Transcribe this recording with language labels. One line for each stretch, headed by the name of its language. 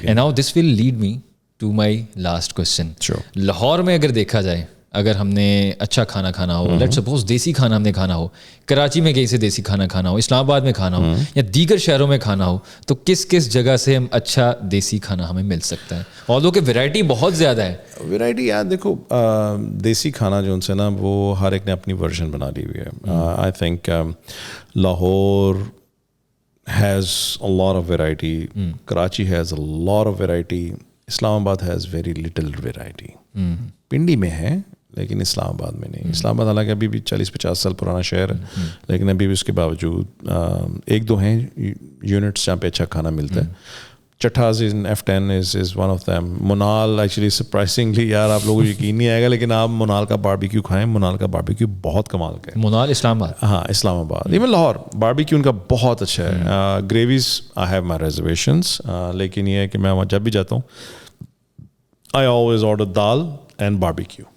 English: And now this will lead me to my last question.
Urdu: Lahore میں اگر دیکھا جائے, اگر ہم نے اچھا کھانا کھانا ہو,
English: let suppose
Urdu: دیسی کھانا ہم نے کھانا ہو, کراچی میں کہیں سے دیسی کھانا کھانا ہو, اسلام آباد میں کھانا ہو, یا دیگر شہروں میں کھانا ہو, تو کس کس جگہ سے ہم اچھا دیسی کھانا ہمیں مل سکتا ہے؟ اور کہ ویرائٹی بہت زیادہ ہے. ویرائٹی یار دیکھو, دیسی کھانا جو ان سے نا وہ ہر ایک نے اپنی ورژن بنا لی ہوئی ہے.
English: I think Lahore has a lot of variety, Karachi has a lot of variety, Islamabad has very little variety.
Urdu: Pindi میں ہے لیکن اسلام آباد میں نہیں. اسلام آباد حالانکہ ابھی بھی 40-50 سال پرانا شہر ہے, لیکن ابھی بھی اس کے باوجود ایک دو ہیں یونٹس جہاں پہ اچھا کھانا ملتا ہے.
English: Chatha's in F10 is one of them.
Urdu: Monal actually surprisingly یار آپ لوگوں کو یقین نہیں آئے گا لیکن آپ منال کا باربیکیو کھائیں. منال کا باربیکیو بہت کمال کا ہے. منال اسلام آباد, ہاں اسلام آباد, ایون لاہور باربیکیو ان کا بہت اچھا ہے.
English: gravies I have my reservations,
Urdu: لیکن یہ ہے کہ میں وہاں جب بھی جاتا ہوں
English: I always order daal and barbecue.